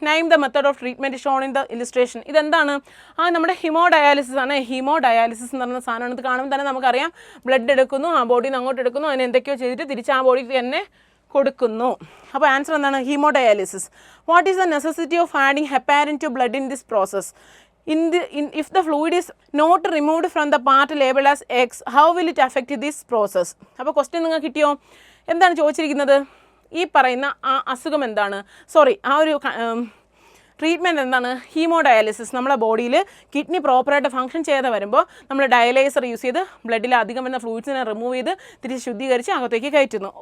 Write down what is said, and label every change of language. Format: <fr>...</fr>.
<en>Name the method of treatment shown in the illustration.</en> <ml>ഇതെന്താണ്? നമ്മുടെ ഹിമോഡയാലിസിസ് ആണ്. ഹിമോഡയാലിസിസ് എന്ന് പറയുന്ന സാധനമാണ്. ഇത് കാണുമ്പോൾ തന്നെ നമുക്കറിയാം, ബ്ലഡ് എടുക്കുന്നു, ആ ബോഡിയിൽ നിന്ന് അങ്ങോട്ട് എടുക്കുന്നു, അതിന് എന്തൊക്കെയോ ചെയ്തിട്ട് തിരിച്ച് ആ ബോഡിക്ക് തന്നെ കൊടുക്കുന്നു. അപ്പോൾ ആൻസർ എന്താണ്? Haemodialysis.</ml> <en>What is the necessity of adding heparin to blood in this process? If the fluid is not removed from the part labeled as X, how will it affect this process?</en> <ml>അപ്പോൾ question നിങ്ങൾക്ക് കിട്ടിയോ? എന്താണ് ചോദിച്ചിരിക്കുന്നത്? ഈ പറയുന്ന ആ അസുഖം എന്താണ്? സോറി, ആ ഒരു ട്രീറ്റ്മെൻറ്റ് എന്താണ്? ഹീമോഡയാലിസിസ്. നമ്മുടെ ബോഡിയിൽ കിഡ്നി പ്രോപ്പറായിട്ട് ഫംഗ്ഷൻ ചെയ്ത് വരുമ്പോൾ നമ്മൾ ഡയലൈസർ യൂസ് ചെയ്ത് ബ്ലഡിൽ അധികം വരുന്ന ഫ്ലൂയിഡ്സിനെ റിമൂവ് ചെയ്ത് തിരിച്ച് ശുദ്ധീകരിച്ച് അകത്തേക്ക് കയറ്റുന്നു.</ml>